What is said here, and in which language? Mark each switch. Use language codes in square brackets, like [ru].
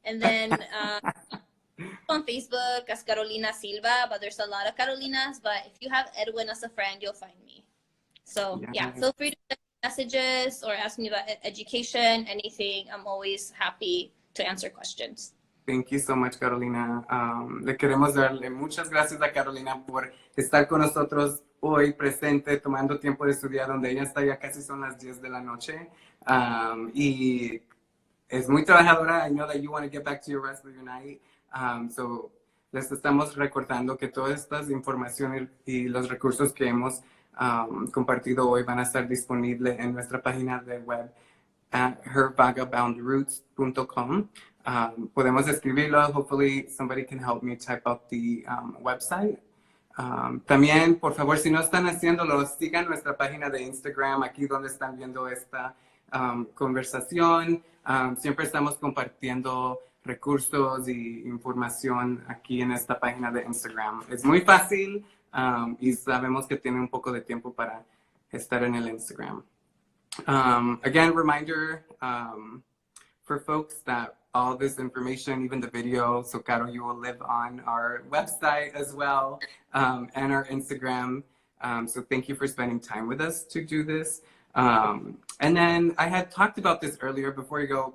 [en] And then on Facebook as Carolina Silva, but there's a lot of Carolinas. But if you have Edwin as a friend, you'll find me. So yeah, feel free to messages or ask me about education, anything. I'm always happy to answer questions. Thank you so much, Carolina. [es] Le queremos darle muchas gracias a Carolina por estar con nosotros hoy presente, tomando tiempo de estudiar, donde ella está ya casi son las 10 de la noche. Y es muy trabajadora. [en] I know that you want to get back to your rest of your night. [es] So les estamos recordando que todas estas informaciones y los recursos que hemos compartido hoy van a estar disponibles en nuestra página de web at hervagaboundroots.com. Podemos escribirlo. [en] Hopefully somebody can help me type up the website. [es] También, por favor, si no están haciéndolo, sigan nuestra página de Instagram, aquí donde están viendo esta conversación. Siempre estamos compartiendo recursos y información aquí en esta página de Instagram. Es muy fácil y sabemos que tiene un poco de tiempo para estar en el Instagram. [en] Again, reminder for folks that all this information, even the video, so Caro, you will live on our website as well and our Instagram. So thank you for spending time with us to do this. And then I had talked about this earlier before you go.